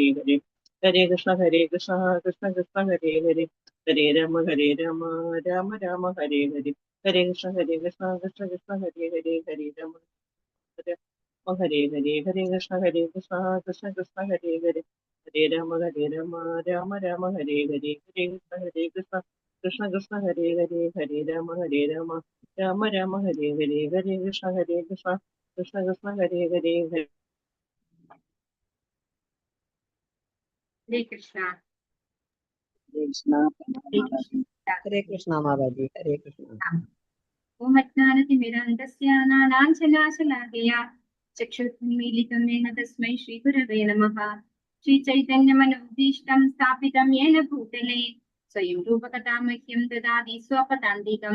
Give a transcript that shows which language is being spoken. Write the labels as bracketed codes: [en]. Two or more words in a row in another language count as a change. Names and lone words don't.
[sa] ഹരേ ഹരേ കൃഷ്ണ കൃഷ്ണ കൃഷ്ണ ഹരേ ഹരേ ഹരേ രാമ രാമ രാമ ഹരേ ഹരേ ഹരേ കൃഷ്ണ കൃഷ്ണ കൃഷ്ണ ഹരേ ഹരേ ഹരേ രാമ ഹരേ ഹരേ ഹരേ കൃഷ്ണ കൃഷ്ണ കൃഷ്ണ ഹരേ ഹരേ ഹരേ രാമ രാമ രാമ ഹരേ ഹരേ ഹരേ കൃഷ്ണ കൃഷ്ണ കൃഷ്ണ ഹരേ ഹരേ ഹരേ രാമ രാമ രാമ ഹരേ ഹരേ ഹരേ കൃഷ്ണ കൃഷ്ണ കൃഷ്ണ ഹരേ ഹരേ ഹരേ കൃഷ്ണ ഹരേ കൃഷ്ണ മാതാജി. ഹരേ കൃഷ്ണ. ഓം അജ്ഞാനതിമിരാന്തസ്യ നാനാഞ്ചലാശലാകയാ ചക്ഷുർമീലിതം യേന തസ്മൈ ശ്രീഗുരവേ നമഃ. ശ്രീചൈതന്യമനോഭീഷ്ടം സ്ഥാപിതം യേന ഭൂതലേ സ്വയം രൂപകഥാമഹ്യം ദദാതി സ്വപദാന്തികം.